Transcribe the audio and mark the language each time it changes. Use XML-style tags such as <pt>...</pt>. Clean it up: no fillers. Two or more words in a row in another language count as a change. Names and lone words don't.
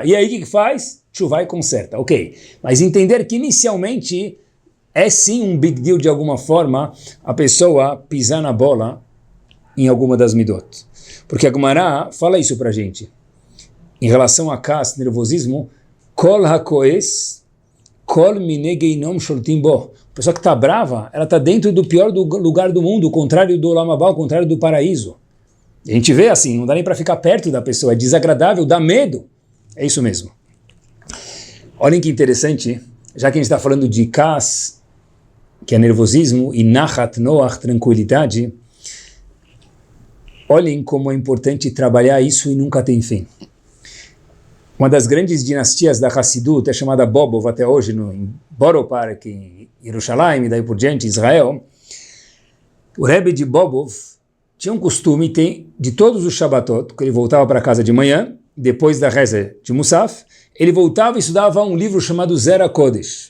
<pt>E aí o que faz? Tchuvá e conserta. Ok. Mas entender que inicialmente é sim um</pt> <en>big deal</en> <pt>de alguma forma a pessoa pisar na bola em alguma das midot. Porque a Gemara fala isso pra gente. Em relação a kas, nervosismo,</pt> <he>kol hakoes, kol minegeinom sholtim bo.</he> <pt>A pessoa que está brava, ela está dentro do pior lugar do mundo, o contrário do</pt> <he>Olam Haba,</he> <pt>o contrário do paraíso. A gente vê assim, não dá nem para ficar perto da pessoa, é desagradável, dá medo. É isso mesmo. Olhem que interessante, já que a gente está falando de kas, que é nervosismo, e</pt> <he>nachat, noach,</he> <pt>tranquilidade, olhem como é importante trabalhar isso e nunca tem fim. Uma das grandes dinastias da Hassidut é chamada Bobov até hoje, em Borough Park, em Jerusalém, e daí por diante, em Israel. O Rebbe de Bobov tinha um costume de todos os Shabbatot, que ele voltava para casa de manhã, depois da reza de Musaf, ele voltava e estudava um livro chamado Zera Kodesh.</pt>